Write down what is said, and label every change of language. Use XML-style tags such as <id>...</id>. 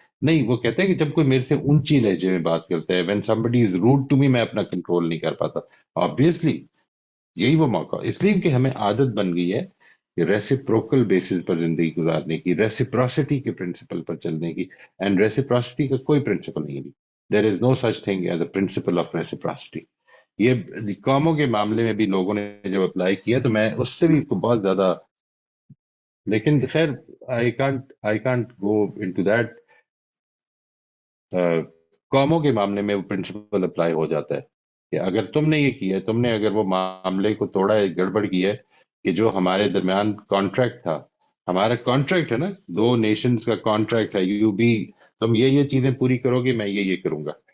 <ur>نہیں، وہ کہتے ہیں کہ جب کوئی میرے سے اونچی لہجے میں بات کرتا ہے،</ur> <en>when somebody is rude to me،</en> <ur>میں اپنا کنٹرول نہیں کر پاتا. obviously یہی وہ موقع، اس لیے کہ ہمیں عادت بن گئی ہے کہ ریسیپروکل بیسس پر زندگی گزارنے کی، ریسیپروسٹی کے پرنسپل پر چلنے کی. اینڈ ریسیپروسٹی کا کوئی پرنسپل نہیں ہے.</ur> <en>there is no such thing as a principle of reciprocity.</en> <ur>یہ قوموں کے معاملے میں بھی لوگوں نے جب اپلائی کیا تو میں اس سے بھی بہت زیادہ، لیکن خیر</ur> <en>I can't go into that.</en> <ur>قوموں کے معاملے میں وہ پرنسپل اپلائی ہو جاتا ہے کہ اگر تم نے یہ کیا ہے، تم نے اگر وہ معاملے کو توڑا ہے، گڑبڑ کی ہے، کہ جو ہمارے درمیان کانٹریکٹ تھا، ہمارا کانٹریکٹ ہے نا، دو نیشنز کا کانٹریکٹ ہے، تم یہ چیزیں پوری کرو گے، میں یہ کروں گا.</ur>